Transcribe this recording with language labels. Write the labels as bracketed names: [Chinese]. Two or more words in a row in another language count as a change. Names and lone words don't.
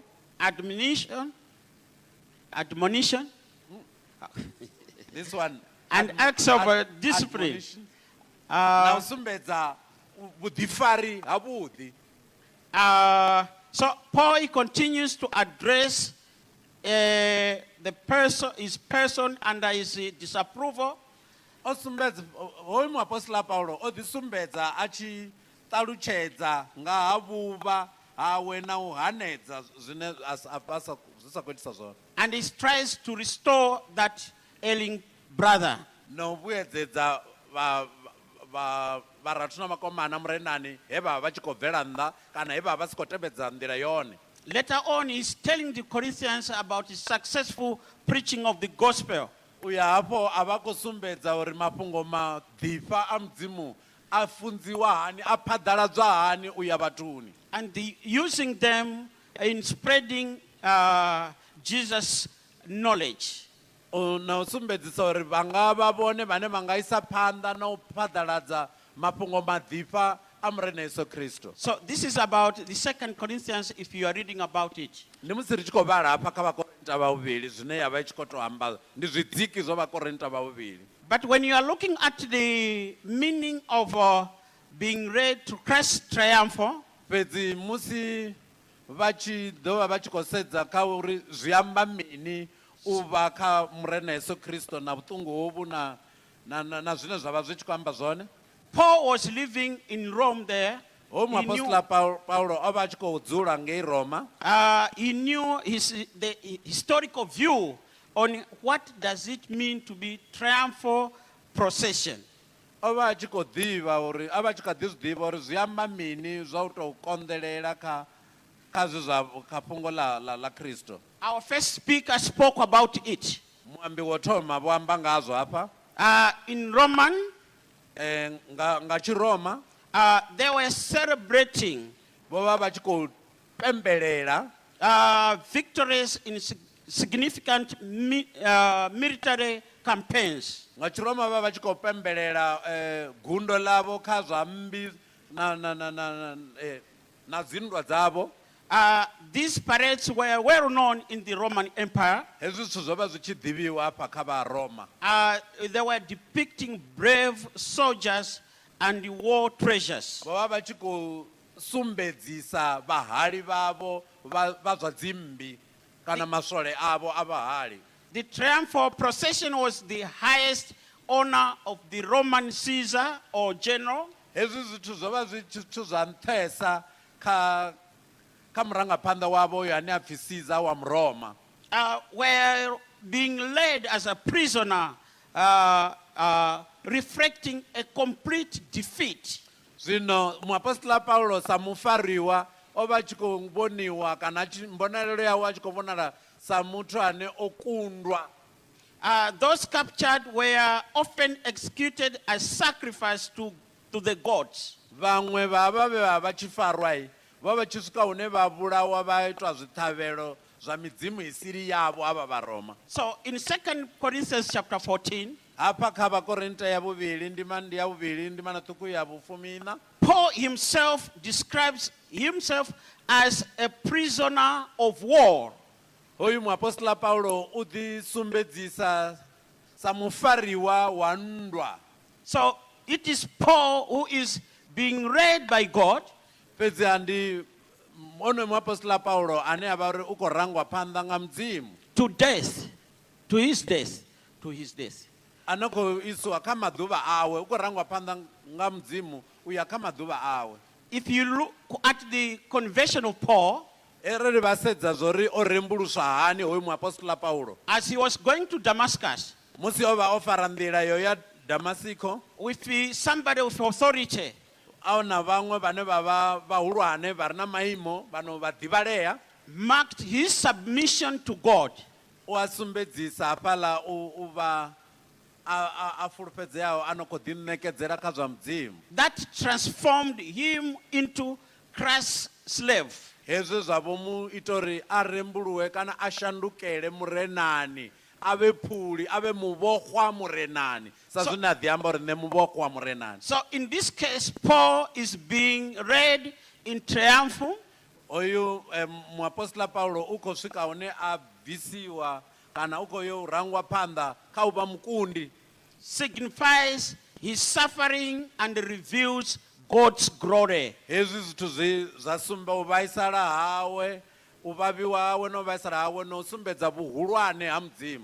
[English] admonition, This one and acts of discipline. admonition. [Venda] Na u sumbedza vhuḓifari havhuḓi. [English] So Paul he continues to address his person under his disapproval. [Venda] O sumbedza hoyu muapostola Paulo o ḓi sumbedza a tshi ṱalutshedza nga ha vhuvha hawe na u hanedza zwine zwi sa khou itisa zwone. [English] And he tries to restore that ailing brother. [Venda] Na u vhuedzedza vharathu na makomana murenani he vha vha tshi khou bvela nnḓa kana he vha vha si khou tevhedza nḓila yone. [English] Later on, he's telling the Corinthians about his successful preaching of the gospel. [Venda] Uya hafho a vha khou sumbedza uri mafhungo maḓipfa a mudzimu a funziwa hani a phaḓaladzwa hani uya vhathuni. [English] And using them in spreading Jesus' knowledge. [Venda] Na u sumbedzisa uri vha nga vha vhone vhane vha nga isa phanḓa na u phaḓaladza mafhungo maḓipfa a murena Yesu Kristo. [English] So this is about the 2 Corinthians if you are reading about it. [Venda] Ndi musi ri tshi khou vhala hafha kha vhakorinta vhavhili zwine ya vha i tshi khou tou amba ndi zwidziki zwa vhakorinta vhavhili. [English] But when you are looking at the meaning of being read to Christ's triumph, [Venda] Fhedzi musi vha tshi ḓovha vha tshi khou sedza kha uri zwi amba mini u vha kha murena Yesu Kristo na vhuṱungu hovhu na zwine zwa vha zwi tshi khou amba zwone. [English] Paul was living in Rome there. [Venda] Hoyu muapostola Paulo o vha a tshi khou dzula ngei Roma. [English] He knew the historical view on what does it mean to be triumphal procession. [Venda] O vha a tshi khou ḓivha uri a vha tshi kha ḓi zwi ḓivha uri zwi amba mini zwa u tou konḓelela kha zwe zwa kha fhungo ḽa Kristo. [English] Our first speaker spoke about it. [Venda] Muambi wo thoma vho amba ngazwo hafha. [English] In Roman, [Venda] nga Tshiroma [English] they were celebrating [Venda] vho vha vha tshi khou pembelela [English] victories in significant military campaigns. [Venda] nga Tshiroma vha vha tshi khou pembelela gundo ḽavho kha zwa mmbi na dzinndwa dzavho. [English] These parades were well known in the Roman Empire. [Venda] Hezwi zwithu zwo vha zwi tshi ḓivhiwa hafha kha vha Roma. [English] They were depicting brave soldiers and war treasures. [Venda] Vho vha vha tshi khou sumbedzisa vhahali vhavho vha zwa dzimmbi kana maswole avho a vhahali. [English] The triumphal procession was the highest honor of the Roman Caesar or general. [Venda] Hezwi zwithu zwo vha zwi zwithu zwa nṱhesa kha murangaphanḓa wavho uyo ane a pfhi Caesar wa Muroma. [English] Were being led as a prisoner, reflecting a complete defeat. [Venda] Zwino muapostola Paulo sa mufariwa o vha tshi khou vhoniwa kana mbonalelo yawe a tshi khou vhonala sa muthu ane o kundwa. [English] Those captured were often executed as sacrifice to the gods. [Venda] Vhaṅwe vha vha tshi farwa vha vha tshi swika hune vha vhulawa vha itwa zwiṱhavhelo zwa midzimu i siri yavho ava vha Roma. [English] So in 2 Corinthians chapter 14, [Venda] hafha kha vhakorinta ya vhuvhili ndi ya vhuvhili ndima na ṱhukhu ya vhufumina, [English] Paul himself describes himself as a prisoner of war. [Venda] Hoyu muapostola Paulo u ḓi sumbedzisa sa mufariwa wa nndwa. [English] So it is Paul who is being read by God. [Venda] Fhedzi ndi ono muapostola Paulo ane a vha uri u khou rangwa phanḓa nga mudzimu. [English] To death, to his death, to his death. [Venda] Ano khou iswa kha maḓuvha awe, u khou rangwa phanḓa nga mudzimu u ya kha maḓuvha awe. [English] if you look at the conversion of Paul, [Venda] ri va sedza zori o rembuluswa hani hoyu muapostola Paulo [English] as he was going to Damascus [Venda] musi o va o fara nḓila yo ya Damasiko, [English] with somebody with authority, [Venda] a na vhaṅwe vhane vha vha vhahulwane vha re na maimo vhano vha ḓivhalea, [English] marked his submission to God. [Venda] o a sumbedzisa hafhaḽa u vha a fulufhedzeaho a no khou ḓiṋekedzela kha zwa mudzimu. [English] That transformed him into Christ's slave. [Venda] Hezwi zwa vho mu ita uri a rembuluwe kana a shandukele murenani, a vhe phuli, a vhe muvhoxwa murenani, sa zwine a ḓi amba uri nṋe muvhoxwa murenani. [English] So in this case, Paul is being read in triumph, [Venda] Oyu muapostola Paulo u khou swika hune a bvisiwa kana u khou yo rangwa phanḓa kha u vha mukundi, [English] signifies his suffering and reveals God's glory. [Venda] hezwi zwithu zwa sumba u vhaisala hawe, u vhavhiwa hawe no vhaisala hawe no sumbedza vhuhulwane ha mudzimu.